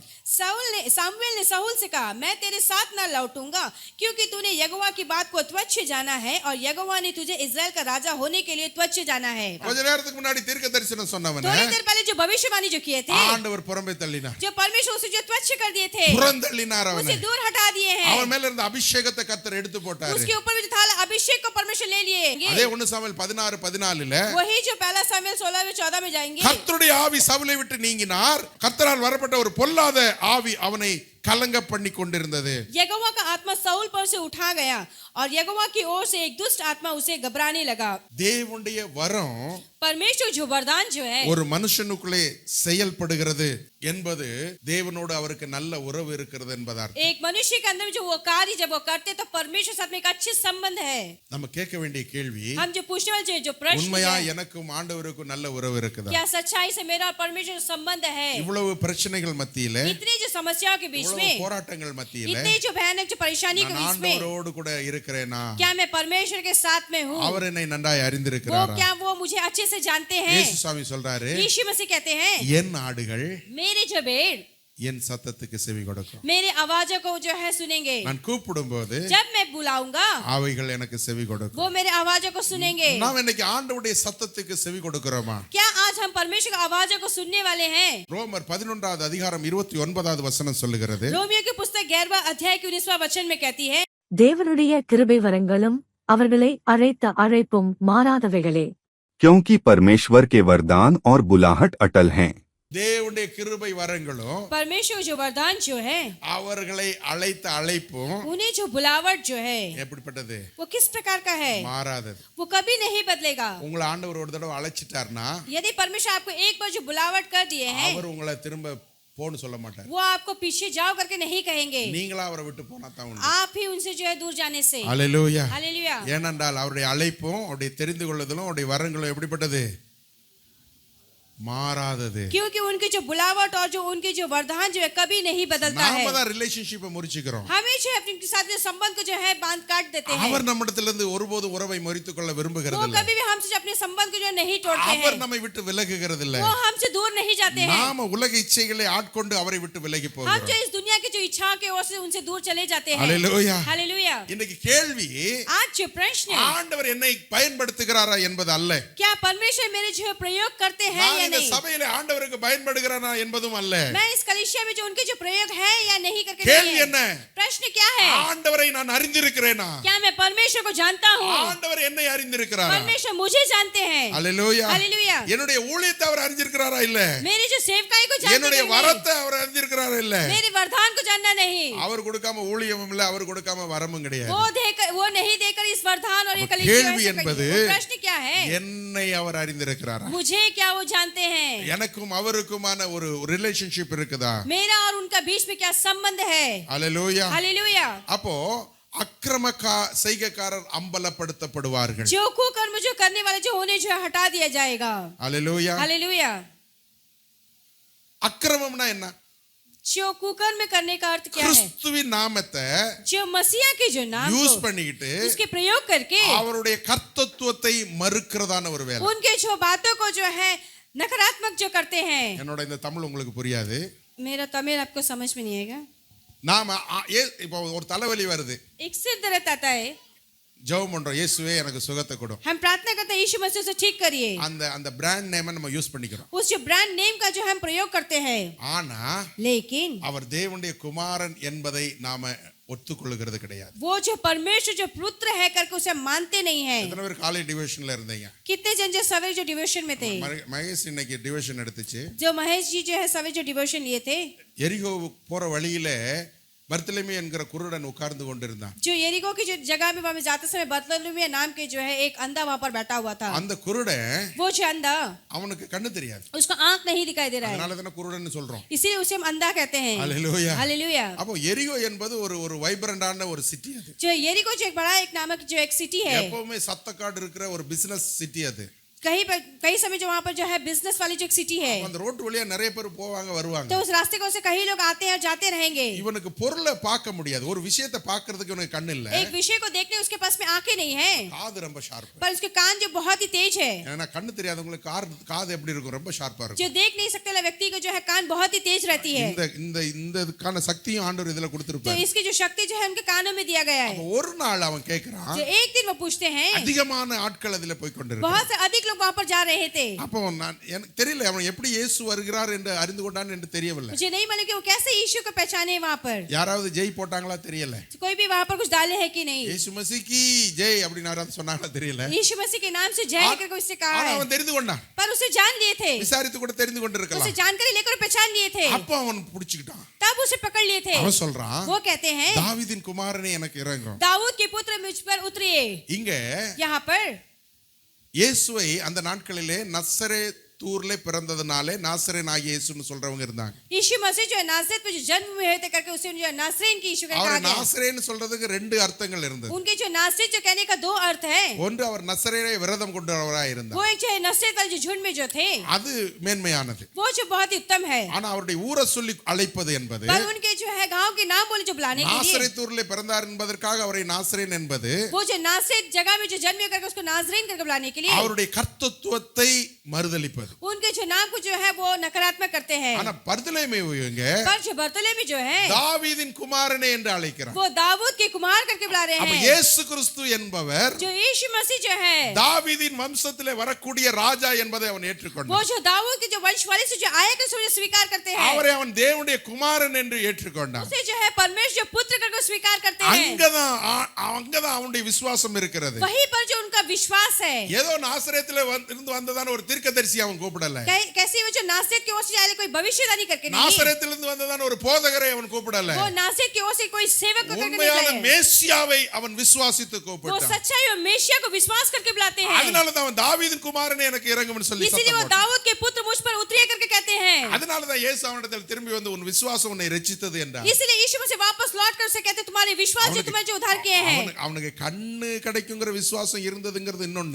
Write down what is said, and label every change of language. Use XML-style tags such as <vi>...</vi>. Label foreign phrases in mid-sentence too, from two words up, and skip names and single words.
<hi>सामुएल ने साहुल से कहा, मैं तेरे साथ ना लौटूंगा, क्योंकि तूने यहोवा की बात को तुच्छ जाना है और यहोवा ने तुझे इस्राएल का राजा होने के लिए तुच्छ जाना है।</hi> <ta>கொஞ்ச நேரத்துக்கு முன்னாடி தீர்க்க தரிசனம் சொன்னவன</ta> <hi>थोड़ी देर पहले जो भविष्यवाणी जो किए थे,</hi> <ta>ஆண்டவர் புறம்பே தள்ளினார்,</ta> <hi>जो परमेश्वर उसे जो तुच्छ कर दिए थे,</hi> <ta>புறந்தள்ளினார் அவனை,</ta> <hi>उसे दूर हटा दिए हैं।</hi> <ta>அவன் மேல இருந்த அபிஷேகத்தை கர்த்தர் எடுத்து போட்டாரு.</ta> <hi>उसके ऊपर भी जो था अभिषेक को परमेश्वर ले लिए।</hi> <ta>அதே 1 சாமுவேல் 16:14ல</ta> <hi>वही जो पहला सामुएल 16-14 में जाएंगे,</hi> <ta>கர்த்தருடைய ஆவி சவுலை விட்டு நீங்கினார், கர்த்தரால் வரப்பட்ட ஒரு பொல்லாத ஆவி அவனை கலங்க பண்ணி கொண்டிருந்தது.</ta> <hi>यहोवा का आत्मा साउल पर से उठा गया और यहोवा की ओर से एक दुष्ट आत्मा उसे घबराने लगा।</hi> <ta>தேவனுடைய வரம்</ta> <hi>परमेश्वर जो वरदान जो है</hi> <ta>ஒரு மனுஷனுக்குள்ளே செயல்படுகிறது என்பது தேவனோடு அவருக்கு நல்ல உறவு இருக்கிறது என்பதார்.</ta> <hi>एक मनुष्य के अंदर जो वो कार्य जब वो करते तो परमेश्वर साथ में एक अच्छे संबंध है।</hi> <ta>நம்ம கேட்க வேண்டிய கேள்வி,</ta> <hi>हम जो पूछने वाले जो प्रश्न</hi> <ta>உண்மையா</ta> <hi>है,</hi> <ta>எனக்கும் ஆண்டவருக்கும் நல்ல உறவு இருக்குதா?</ta> <hi>क्या सच्चाई से मेरा और परमेश्वर संबंध है?</hi> <ta>இவ்வளவு பிரச்சனைகள் மத்தியில,</ta> <hi>इतनी जो समस्याओं के बीच</hi> <ta>இவ்வளவு</ta> <hi>में,</hi> <ta>போராட்டங்கள் மத்தியில</ta> <hi>इतनी जो भयानक जो परेशानी के</hi> <ta>நான்</ta> <hi>बीच में,</hi> <ta>ஆண்டவரோடு கூட இருக்கிறேனா?</ta> <hi>क्या मैं परमेश्वर के साथ में हूँ?</hi> <ta>அவர் என்னை நன்றாய்</ta> <hi>वो</hi> <ta>அறிந்திருக்கிறாரா?</ta> <hi>क्या वो मुझे अच्छे से जानते हैं?</hi> <ta>இயேசு சாமி சொல்றாரு,</ta> <hi>यीशु मसीह कहते हैं,</hi> <ta>என் ஆடுகள்</ta> <hi>मेरे जो भेड़</hi> <ta>என் சத்தத்துக்கு செவி கொடுக்கும்.</ta> <hi>मेरे आवाजों को जो है सुनेंगे।</hi> <ta>நான் கூப்பிடும்போது</ta> <hi>जब मैं बुलाऊंगा</hi> <ta>அவைகள் எனக்கு செவி கொடுக்கும்.</ta> <hi>वो मेरे आवाजों को सुनेंगे।</hi> <ta>நாம் இன்னைக்கு ஆண்டவருடைய சத்தத்துக்கு செவி கொடுக்கிறோமா?</ta> <hi>क्या आज हम परमेश्वर की आवाजों को सुनने वाले हैं?</hi> <ta>ரோமர் 11வது அதிகாரம் 29வது வசனம் சொல்லுகிறது,</ta> <hi>रोमियो की पुस्तक 11वां अध्याय के 19वां वचन में कहती है,</hi> <ta>தேவனுடைய கிருபை வரங்களும் அவர்களை அழைத்த அழைப்பும் மாறாதவைகளே,</ta> <hi>क्योंकि परमेश्वर के वरदान और बुलाहट अटल हैं।</hi> <ta>தேவனுடைய கிருபை வரங்களும்</ta> <hi>परमेश्वर जो वरदान जो है,</hi> <ta>அவர்களை அழைத்த அழைப்பும்</ta> <hi>उन्हें जो बुलावट जो है,</hi> <ta>எப்படிப்பட்டது?</ta> <hi>वो किस प्रकार का है?</hi> <ta>மாறாதது.</ta> <hi>वो कभी नहीं बदलेगा।</hi> <ta>உங்களை ஆண்டவர் ஒரு தடவை அழைச்சிட்டார்னா</ta> <hi>यदि परमेश्वर आपको एक बार जो बुलावट कर दिए हैं,</hi> <ta>அவர் உங்களை திரும்ப போன்னு சொல்ல மாட்டார்.</ta> <hi>वो आपको पीछे जाओ करके नहीं कहेंगे।</hi> <ta>நீங்களா அவரை விட்டு போனா தான் உண்டு.</ta> <hi>आप ही उनसे जो है दूर जाने से।</hi> <ta>அல்லேலூயா.</ta> <hi>हालेलुया।</hi> <ta>ஏனென்றால் அவருடைய அழைப்பும் அவருடைய தெரிந்து கொள்ளுதலும் அவருடைய வரங்களும் எப்படிப்பட்டது? மாறாதது.</ta> <hi>क्योंकि उनकी जो बुलावट और जो उनकी जो वरदान जो है कभी नहीं बदलता है।</hi> <ta>நாம தான் ரிலேஷன்ஷிப்பை முறிச்சுக்கிறோம்.</ta> <hi>हमें जो है अपने साथ जो संबंध को जो है बांध काट देते हैं।</hi> <ta>அவர் நம்மிடத்திலிருந்து ஒருபோதும் உறவை முறித்துக் கொள்ள விரும்புகிறது</ta> <hi>वो</hi> <ta>இல்லை.</ta> <hi>कभी भी हमसे जो अपने संबंध को जो नहीं तोड़ते</hi> <ta>அவர்</ta> <hi>हैं।</hi> <ta>நம்மை விட்டு விலகுகிறது இல்லை.</ta> <hi>वो हमसे दूर नहीं जाते हैं।</hi> <ta>நாம உலக இச்சைகளை ஆட்கொண்டு அவரை விட்டு விலகி</ta> <hi>हम</hi> <ta>போகிறோம்.</ta> <hi>जो इस दुनिया की जो इच्छाओं की ओर से उनसे दूर चले जाते हैं। हालेलुया. हालेलुया।</hi> <ta>இன்னைக்கு கேள்வி,</ta> <hi>आज जो प्रश्न है,</hi> <ta>ஆண்டவர் என்னை பயன்படுத்துகிறாரா என்பது அல்ல.</ta> <hi>क्या परमेश्वर मेरे जो है प्रयोग करते हैं</hi> <ta>நான்</ta> <hi>या</hi> <ta>இந்த</ta> <hi>नहीं?</hi> <ta>சபையில ஆண்டவருக்கு பயன்படுகிறானா என்பதும் அல்ல.</ta> <hi>मैं इस कलीसिया में जो उनके जो प्रयोग है या नहीं करके</hi> <ta>கேள்வி</ta> <hi>नहीं</hi> <ta>என்ன?</ta> <hi>है। प्रश्न क्या है?</hi> <ta>ஆண்டவரை நான் அறிந்திருக்கிறேனா?</ta> <hi>क्या मैं परमेश्वर को जानता हूँ?</hi> <ta>ஆண்டவர் என்னை அறிந்திருக்கிறாரா?</ta> <hi>परमेश्वर मुझे जानते हैं।</hi> <ta>அல்லேலூயா.</ta> <hi>हालेलुया।</hi> <ta>என்னுடைய ஊழியத்தை அவர் அறிந்திருக்கிறாரா? இல்ல.</ta> <hi>मेरी जो सेवकाई को जानते</hi> <ta>என்னுடைய</ta> <hi>हैं,</hi> <ta>வரத்தை அவர் அறிந்திருக்கிறாரா? இல்ல.</ta> <hi>मेरे वरदान को जानना नहीं।</hi> <ta>அவர் கொடுக்காம ஊழியமும் இல்ல, அவர் கொடுக்காம வரமும் கிடையாது.</ta> <hi>वो नहीं देकर इस वरदान और ये कलीसिया</hi> <ta>கேள்வி</ta> <hi>ऐसा</hi> <ta>என்பது,</ta> <hi>कहीं- वो प्रश्न क्या है?</hi> <ta>என்னை அவர் அறிந்திருக்கிறாரா?</ta> <hi>मुझे क्या वो जानते हैं?</hi> <ta>எனக்கும் அவருக்குமான ஒரு ரிலேஷன்ஷிப் இருக்குதா?</ta> <hi>मेरा और उनका बीच में क्या संबंध है?</hi> <ta>அல்லேலூயா.</ta> <hi>हालेलुया।</hi> <ta>அப்போ அக்கிரம செய்கைக்காரர் அம்பலப்படுத்தப்படுவார்கள்.</ta> <hi>जो कुकर्म जो करने वाले जो होने जो है हटा दिया जाएगा।</hi> <ta>அல்லேலூயா.</ta> <hi>हालेलुया।</hi> <ta>அக்கிரமம்னா என்ன?</ta> <hi>जो कुकर्म करने का अर्थ क्या है?</hi> <ta>கிறிஸ்துவின் நாமத்தை</ta> <hi>जो मसीहा के जो नाम</hi> <ta>யூஸ்</ta> <hi>को</hi> <ta>பண்ணிக்கிட்டு</ta> <hi>उसके प्रयोग करके</hi> <ta>அவருடைய கர்த்தத்துவத்தை மறுக்கிறதான ஒரு வேலை.</ta> <hi>उनके जो बातों को जो है नकारात्मक जो करते हैं।</hi> <ta>என்னோட இந்த தமிழ் உங்களுக்கு புரியாது.</ta> <hi>मेरा तमिल आपको समझ में नहीं आएगा।</hi> <ta>நாம இப்போ ஒரு தலைவலி வருது,</ta> <hi>एक सिर दर्द आता है,</hi> <ta>ஜெபம் பண்றோம், இயேசுவே எனக்கு சுகத்தை கொடு.</ta> <hi>हम प्रार्थना करते हैं यीशु मसीह से ठीक करिए।</hi> <ta>அந்த</ta> <en>brand name</en> <ta>நம்ம யூஸ் பண்ணிக்கிறோம்.</ta> <hi>उस जो</hi> <en>brand name</en> <hi>का जो हम प्रयोग करते हैं,</hi> <ta>ஆனா</ta> <hi>लेकिन</hi> <ta>அவர் தேவனுடைய குமாரன் என்பதை நாம ஒத்துக்கொள்ளுகிறது கிடையாது.</ta> <hi>वो जो परमेश्वर जो पुत्र है करके उसे मानते नहीं है।</hi> <ta>எத்தனை பேர்</ta> <en>college division</en> <ta>இருந்தீங்க?</ta> <hi>कितने जन जो सवेरे जो डिवोशन में थे?</hi> <ta>மகேஷ் இன்னைக்கு டிவிஷன் எடுத்துச்சு.</ta> <hi>जो महेश जी जो है सवेरे जो डिवोशन लिए थे,</hi> <ta>எரிகோ போற வழியில பர்த்தலமே என்கிற குருடன் உட்கார்ந்து கொண்டிருந்தான்.</ta> <hi>जो यरीको की जो जगह में वहां जाते समय बर्तलुमिया नाम के जो है एक अंधा वहां पर बैठा हुआ था।</hi> <ta>அந்த குருடன்,</ta> <hi>वो जो अंधा,</hi> <ta>அவனுக்கு கண்ணு தெரியாது,</ta> <hi>उसका आंख नहीं दिखाई दे रहा है,</hi> <ta>அதனால தான குருடன்னு சொல்றோம்.</ta> <hi>इसीलिए उसे हम अंधा कहते हैं।</hi> <ta>அல்லேலூயா.</ta> <hi>हालेलुया।</hi> <ta>அப்போ எரிகோ என்பது ஒரு வைப்ரண்டான ஒரு சிட்டி அது.</ta> <hi>जो यरीको जो एक बड़ा एक नामक जो एक सिटी है,</hi> <ta>எப்பவுமே சத்தக்காடு இருக்கிற ஒரு</ta> <en>business city</en> <ta>அது.</ta> <hi>कई समय जो वहाँ पर जो है बिजनेस वाली जो एक सिटी है,</hi> <ta>அந்த ரோட்டு வழியா நிறைய பேர் போவாங்க வருவாங்க.</ta> <hi>तो उस रास्ते को से कई लोग आते हैं और जाते रहेंगे.</hi> <ta>இவனுக்கு பொருளை பார்க்க முடியாது, ஒரு விஷயத்தை பார்க்கிறதுக்கு இவனுக்கு கண்ணு இல்ல,</ta> <hi>एक विषय को देखने उसके पास में आंखें नहीं है,</hi> <ta>காது ரொம்ப ஷார்ப்.</ta> <hi>पर उसके कान जो बहुत ही तेज है.</hi> <ta>ஏன்னா கண்ணு தெரியாதவங்களுக்கு காது எப்படி இருக்கும், ரொம்ப ஷார்ப்பா</ta> <hi>जो</hi> <ta>இருக்கும்.</ta> <hi>देख नहीं सकते वाला व्यक्ति को जो है कान बहुत ही तेज रहती है.</hi> <ta>இந்த இந்த இந்த இதுக்கான சக்தியும் ஆண்டவர் இதுல</ta> <hi>तो</hi> <ta>கொடுத்திருப்பார்.</ta> <hi>इसकी जो शक्ति जो है उनके कानों में दिया गया है.</hi> <ta>ஒரு நாள் அவன் கேக்குறான்,</ta> <hi>जो एक दिन वो पूछते हैं,</hi> <ta>அதிகமான ஆட்கள் அதுல போய் கொண்டிருக்காங்க.</ta> <hi>बहुत से अधिक लोग वहाँ पर जा रहे थे.</hi> <ta>அப்போ நான் எனக்கு தெரியல அவன் எப்படி இயேசு வருகிறார் என்று அறிந்து கொண்டான் என்று தெரியவில்லை.</ta> <hi>मुझे नहीं मालूम कि वो कैसे यीशु को पहचाने वहाँ पर.</hi> <ta>யாராவது ஜெய் போட்டாங்களா தெரியல.</ta> <hi>कोई भी वहाँ पर कुछ डाले है कि नहीं. यीशु मसीह की जय</hi> <ta>அப்படின்னு யாராவது சொன்னாங்களா தெரியல.</ta> <hi>यीशु मसीह के नाम से जय करके उससे कहा</hi> <ta>ஆனா</ta> <hi>है,</hi> <ta>அவன் தெரிந்து கொண்டான்,</ta> <hi>पर उसे जान लिए थे,</hi> <ta>விசாரித்து கூட தெரிந்து</ta> <hi>उसे</hi> <ta>கொண்டிருக்கலாம்.</ta> <hi>जानकारी लेकर पहचान लिए थे,</hi> <ta>அப்போ அவன் புடிச்சுக்கிட்டான்.</ta> <hi>तब उसे पकड़ लिए थे.</hi> <ta>அவன் சொல்றான்,</ta> <hi>वो कहते हैं,</hi> <ta>தாவீதின் குமாரனே எனக்கு இறங்கும்.</ta> <hi>दाऊद के पुत्र मुझ पर उतरिए.</hi> <ta>இங்க</ta> <hi>यहाँ पर</hi> <ta>இயேசுவை அந்த நாட்களிலே நசரேத்தூர்ல பிறந்ததுனாலே நாசரேன் ஆகிய இயேசுன்னு சொல்றவங்க இருந்தாங்க.</ta> <hi>यीशु मसीह जो है नासरत में जो जन्म हुए थे करके उसे जो है नासरीन की यीशु</hi> <ta>அவர்</ta> <hi>कहा गया.</hi> <ta>நாசரேன்னு சொல்றதுக்கு ரெண்டு அர்த்தங்கள் இருந்தது.</ta> <hi>उनके जो नासरीन जो कहने का दो अर्थ है.</hi> <ta>ஒன்று அவர் நசரேயை விரதம் கொண்டவராய் இருந்தார்,</ta> <hi>वो एक जो है नसरत वाले जो झुंड में जो थे,</hi> <ta>அது மேன்மையானது.</ta> <hi>वो जो बहुत ही उत्तम है.</hi> <ta>ஆனா அவருடைய ஊரை சொல்லி அழைப்பது என்பது,</ta> <hi>पर उनके जो है गांव के नाम बोले जो बुलाने के लिए,</hi> <ta>நாசரேத்தூர்ல பிறந்தார் என்பதற்காக அவரை நாசரேன் என்பது</ta> <hi>वो जो नासरत जगह में जो जन्म करके उसको नाजरीन करके बुलाने के लिए,</hi> <ta>அவருடைய கர்த்தத்துவத்தை மறுதலிப்பது.</ta> <hi>उनके जो नाम को जो है वो नकारात्मक करते हैं.</hi> <ta>ஆனா பர்தலேமேயுங்க</ta> <hi>पर जो बर्तुलेमी जो है,</hi> <ta>தாவீதின் குமாரனே என்று அழைக்கிறார்.</ta> <hi>वो दाऊद के कुमार करके बुला रहे</hi> <ta>அப்ப</ta> <hi>हैं.</hi> <ta>இயேசு கிறிஸ்து என்பவர்</ta> <hi>जो यीशु मसीह जो है,</hi> <ta>தாவீதின் வம்சத்திலே வரக்கூடிய ராஜா என்பதை அவன்</ta> <hi>वो</hi> <ta>ஏற்றுக்கொண்டான்.</ta> <hi>जो दाऊद के जो वंश वाले से जो आया कर उसे स्वीकार करते हैं.</hi> <ta>அவரை அவன் தேவனுடைய குமாரன் என்று ஏற்றுக்கொண்டான்.</ta> <hi>उसे जो है परमेश्वर जो पुत्र करके स्वीकार करते हैं.</hi> <ta>அங்கதான் அவனுடைய விசுவாசம் இருக்கிறது.</ta> <hi>वहीं पर जो उनका विश्वास है.</hi> <ta>ஏதோ நாசரேத்திலே இருந்து வந்ததான ஒரு தீர்க்கதரிசி அவன் கூப்பிடல.</ta> <hi>कैसे वो जो नासरत की ओर से आए कोई भविष्यवाणी करके नहीं.</hi> <ta>நாசரேத்திலிருந்து வந்ததான ஒரு போதகரை அவன் கூப்பிடல.</ta> <hi>वो नासरत की ओर से कोई सेवक को करके नहीं</hi> <ta>உண்மையான</ta> <hi>बुलाए.</hi> <ta>மேசியாவை அவன் விசுவாசித்து</ta> <hi>वो</hi> <ta>கூப்பிட்டான்.</ta> <hi>सच्चाई और मेशिया को विश्वास करके बुलाते हैं.</hi> <ta>அதனால தான் அவன் தாவீதின் குமாரனே எனக்கு இறங்கும்னு சொல்லி</ta> <hi>इसीलिए वो</hi> <ta>சத்தம் போட்டான்.</ta> <hi>दाऊद के पुत्र मुझ पर उतरिए करके कहते हैं.</hi> <ta>அதனால தான் இயேசு அவனிடத்தில் திரும்பி வந்து உன் விசுவாசம் உன்னை ரட்சித்தது என்றார்.</ta> <hi>इसलिए यीशु मसीह वापस लौट कर उसे कहते तुम्हारे विश्वास जो तुम्हें जो उद्धार किए हैं.</hi> <ta>அவனுக்கு கண்ணு கிடைக்குங்கிற விசுவாசம் இருந்ததுங்கிறது இன்னொன்னு,</ta>